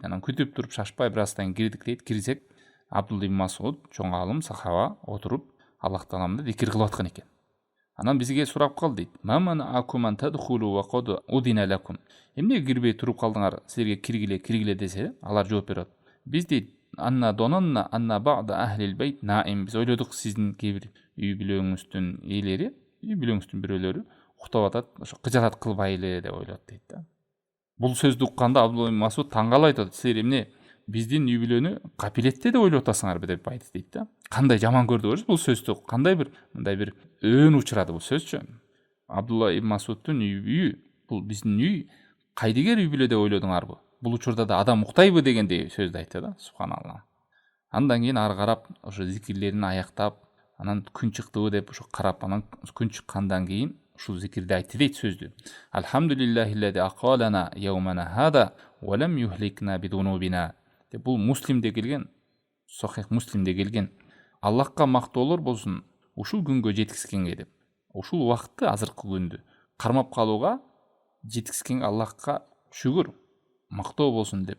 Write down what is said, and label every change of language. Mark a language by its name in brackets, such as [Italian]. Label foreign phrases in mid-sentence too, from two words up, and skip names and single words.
[Kyrgyz] Анан күтүп туруп шашпай бир аздан кирдик дейт. Кирсек Абдулла ибн Масуд чоң алым сахаба отуруп Аллах тааланы зикир кылып аткан экен. Анан бизге сурап калды дейт. [Arabic] ما منعكم أن تدخلوا وقد أذن لكم. [Kyrgyz] Эмне кирбей туруп калдыңар? Силерге киргиле десе, алар жооп берет. Биз дейт [Arabic] ظننا أن بعض أهل البيت نائم. [Kyrgyz] Биз ойлодук сиздин кээ бир үй бүлөңүздүн ээлери, үй бүлөңүздүн бирөөлөрү уктап атат, ошо кыжалат кылбайлы деп ойлойт дейт да. Бул сөздү укканда Абдулла ибн Масуд таң калып айтат. Силер эмне биздин үй бүлөнү капилетте деп ойлоп атасыңарбы деп айтты дейт да. Кандай жаман көрдү көрсөз бул сөздү, кандай бир мындай бир өөн учурады бул сөзчү. Абдулла ибн Масудтун үйү, бул биздин үй кайдыгер үй бүлө деп ойлодуңарбы? Бул учурда да адам уктайбы дегендей сөздү айтты да. Субханалла. Андан кийин ары карап ошо зикирлерин аяктап, анан күн чыктыбы деп ошо карап, анан күн чыккандан кийин ушул зикирди айтты дейт сөздү. [Arabic] الحمد لله الذي أقالنا يومنا هذا ولم يهلكنا بذنوبنا. [Kyrgyz] Бул Муслимде келген, Сахих Муслимде келген. Аллахка мактоолор болсун ушул күнгө жеткизгенге деп. Ушул убакытты азыркы күндү кармап калууга жеткизген Аллахка шүгүр, мактоо болсун деп.